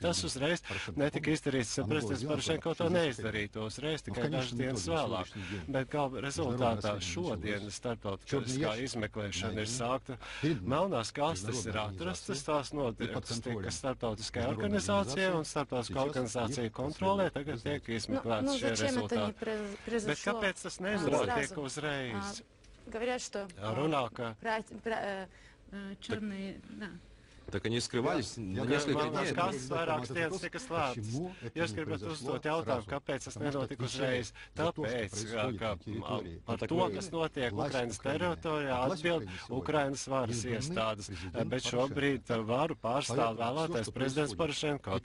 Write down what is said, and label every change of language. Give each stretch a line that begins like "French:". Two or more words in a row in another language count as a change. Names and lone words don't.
Latvian: Tas uzreiz netika izdarīts, prezidents Porošenko to neizdarītu uzreiz, tikai dažas dienas vēlāk, bet gala rezultātā šodien starptautiskā izmeklēšana ir sākta. Melnās kastes ir atrastas, tās tika starptautiskajā organizācijā un starptautiskā organizācija kontrolē, tagad tiek izmeklēts šie rezultāti. Bet kāpēc tas nenotiek uzreiz? Runā, ka
Russian: Так они скрывались несколько дней.
Latvian: Kastes vairākas dienas tika slēptas. Jūs gribat uzdot jautājumu, kāpēc tas nenotika uzreiz? Tāpēc, ka par to, kas notiek Ukrainas teritorijā, atbild Ukrainas varas iestādes. Bet šobrīd varu pārstāv vēlētais prezidents Porošenko.